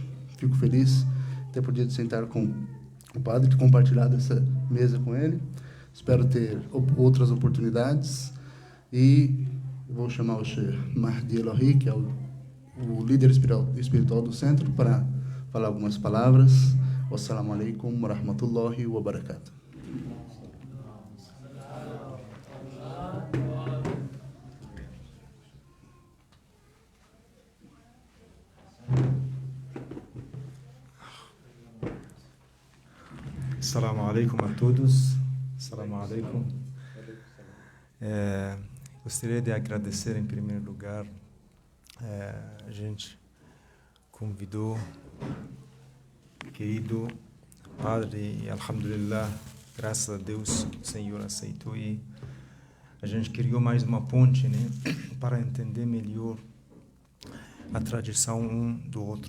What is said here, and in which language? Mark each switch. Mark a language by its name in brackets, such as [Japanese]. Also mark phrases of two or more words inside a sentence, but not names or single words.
[Portuguese] Fico feliz de ter podido sentar com o padre, de compartilhar essa mesa com ele. Espero ter outras oportunidades. E vou chamar o Sheikh Mahdi Elohi, que é o líder espiritual do centro, para falar algumas palavras. [Arabic] والسلام عليكم ورحمة الله وبركاته. السلام عليكم [Portuguese] a todos. [Arabic] السلام عليكم. [Portuguese] Gostaria de agradecer em primeiro lugar. A gente convidou querido padre e alhamdulillah, graças a Deus o Senhor aceitou e a gente criou mais uma ponte, né, para entender melhor a tradição um do outro.